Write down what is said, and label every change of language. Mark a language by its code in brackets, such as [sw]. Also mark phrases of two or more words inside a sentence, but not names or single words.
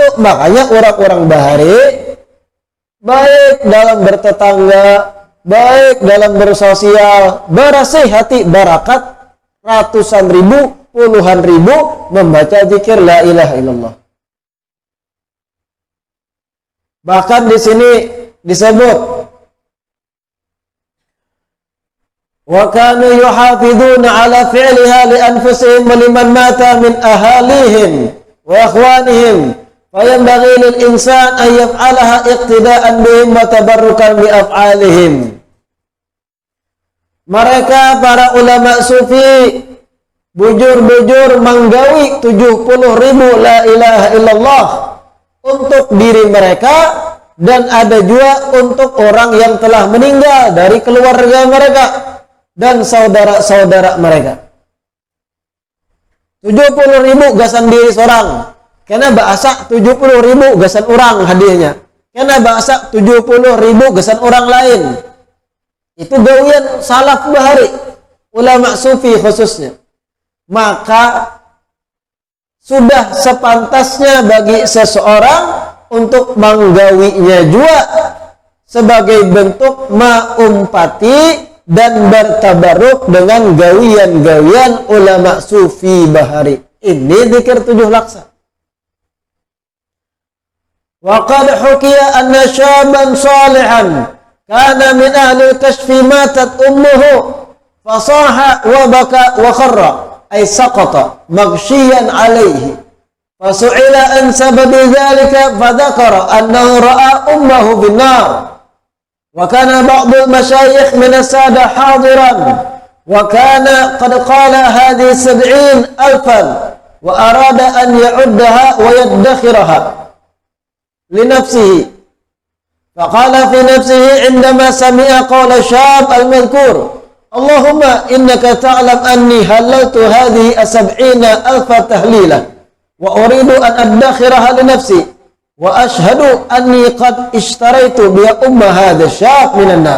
[bjn] Makanya orang-orang bahari baik dalam bertetangga, baik dalam bersosial, berasih hati barakat, ratusan ribu, puluhan ribu membaca zikir [ar] لا إله إلا الله. [id] Bahkan di sini disebut [ar] وكانوا يحافظون على فعلها لأنفسهم ولمن مات من أهاليهم وإخوانهم فينبغي للإنسان أن يفعلها اقتداء بهم وتبركا بأفعالهم. [bjn] Mereka para ulama sufi bujur-bujur menggawi 70.000 [ar] لا إله إلا الله [bjn] untuk diri mereka, dan ada juga untuk orang yang telah meninggal dari keluarga mereka dan saudara-saudara mereka. 70.000 gasan diri seorang, karena bahasa 70.000 gasan orang hadiahnya, karena bahasa 70.000 gasan orang lain. Itu gawian salaf bahari, ulama sufi khususnya. Maka sudah sepantasnya bagi seseorang untuk menggawinya juga sebagai bentuk maumpati dan bertabaruk dengan gawian-gawian ulama sufi bahari. [id] Ini zikir 7 laksa. [ar] وقد حكي أن شابا صالحا كان من أهل الكشف ماتت أمه فصاح وبكى وخر أي سقط مغشيا عليه فسئل عن سبب ذلك فذكر أنه رأى أمه بالنار. وكان بعض المشايخ من السادة حاضرا وكان قد قال هذه 70,000 وأراد أن يعدها ويدخرها لنفسه فقال في نفسه عندما سمع قول الشاب المذكور اللهم إنك تعلم أني هللت هذه 70,000 تهليلة وأريد أن أدخرها لنفسي وأشهد أني قد اشتريت بأم هذا الشاب من النار.